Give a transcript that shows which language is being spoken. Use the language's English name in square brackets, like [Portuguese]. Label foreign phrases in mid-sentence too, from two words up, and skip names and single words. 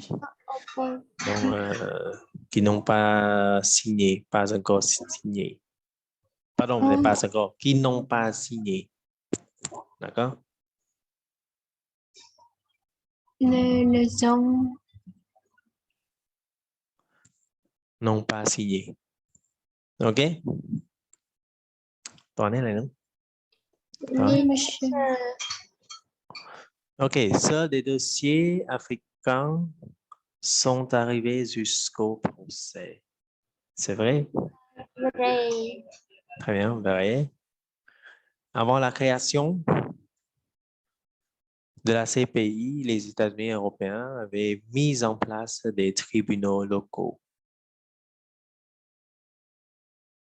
[French] Donc, qui n'ont pas signé, pas encore signé. Pardon, pas encore, qui n'ont pas signé. D'accord? Les hommes. N'ont pas signé. OK? [Vietnamese] Toàn này nữa. [French] OK, seuls des dossiers africains sont arrivés jusqu'au procès. C'est vrai? Vrai. Très bien, vrai. Avant la création de la CPI, les États-Unis européens avaient mis en place des tribunaux locaux.